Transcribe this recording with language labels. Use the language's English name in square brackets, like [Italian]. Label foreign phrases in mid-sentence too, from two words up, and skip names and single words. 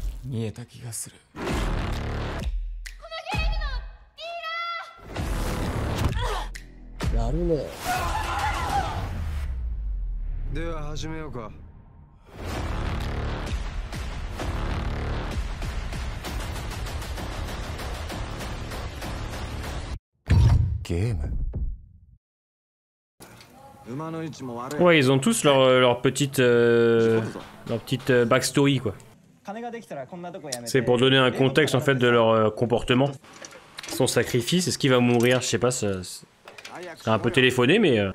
[Japanese] 見えた気がする。やるね。では始めようか。ゲーム。 [French] Ouais, ils ont tous leur petite backstory quoi. C'est pour donner un contexte en fait de leur comportement. Son sacrifice, est-ce qu'il va mourir? Je sais pas, ça a un peu téléphoné mais...